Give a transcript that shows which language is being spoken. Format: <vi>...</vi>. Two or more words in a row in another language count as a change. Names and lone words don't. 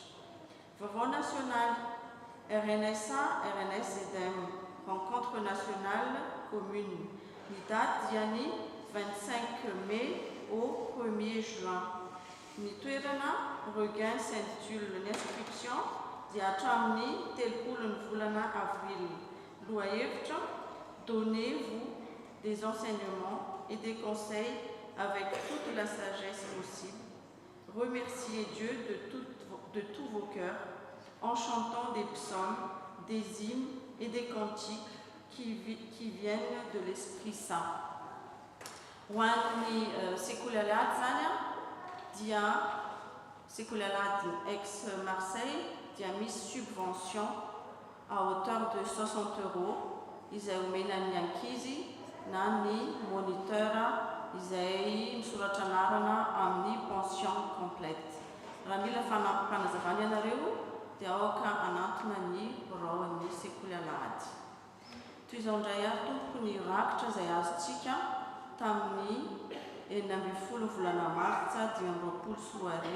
<fr>Vaovao national, RNSA, RNS ZM, rencontre nationale commune.</fr> <mg>Ny date dia ny 25</mg> <fr>mai au 1er juin.</fr> <mg>Ny toerana Regain, Sainte-Tulle. Ny inscription dia hatramin'ny 30 volana avril. Lohahevitra,</mg> <fr>donnez-vous des enseignements et des conseils avec toute la sagesse possible. Remerciez Dieu de tous vos cœurs en chantant des psaumes, des hymnes et des cantiques qui viennent de l'Esprit Saint.</fr> <mg>Hoan'ny Sekulalady zany dia Sekulalady ex-Marseille dia misy</mg> <fr>subvention à hauteur de 60 €</fr> <mg>izay omena ny ankizy na ny moniteur izay misoratra anarana amin'ny</mg> <fr>pension complète.</fr> <mg>Raha mila fanazavana ianareo dia aoka anatona ny raon'ny Sekulalady. Toy izao indray ary tompoko ny rakitra izay azontsika tamin'ny 9 volana martsa 2020.</mg>